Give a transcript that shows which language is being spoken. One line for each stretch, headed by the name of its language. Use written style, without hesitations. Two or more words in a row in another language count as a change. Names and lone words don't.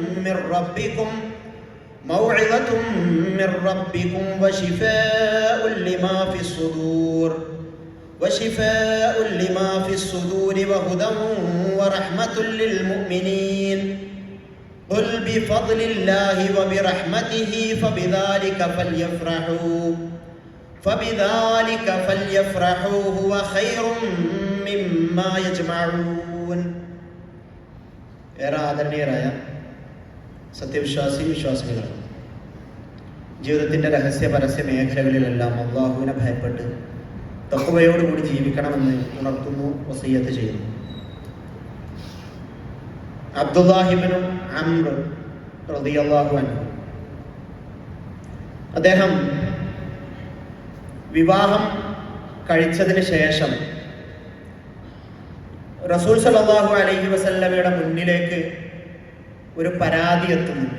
Arabic: من ربكم وشفاء لما في الصدور وهدى ورحمة للمؤمنين قل بفضل الله وبرحمته فبذلك فليفرحوا هو خير مما يجمعون.
Malayalam: ഏറെ ആദരണീയരായ സത്യവിശ്വാസികളാണ്, ജീവിതത്തിൻ്റെ രഹസ്യ പരസ്യ മേഖലകളിലെല്ലാം അല്ലാഹുവിനെ ഭയപ്പെട്ട് തഖ്വയോടുകൂടി ജീവിക്കണമെന്ന് ഉണർത്തുന്നു, വസിയ്യത്ത് ചെയ്യുന്നു. അബ്ദുല്ലാഹി ഇബ്നു അംർ
Arabic: رضي الله عنه
Malayalam: അദ്ദേഹം വിവാഹം കഴിച്ചതിന് ശേഷം റസൂൽ
Arabic: صلى الله عليه وسلم
Malayalam: മുന്നിലേക്ക് ഒരു പരാതി എത്തുന്നുണ്ട്.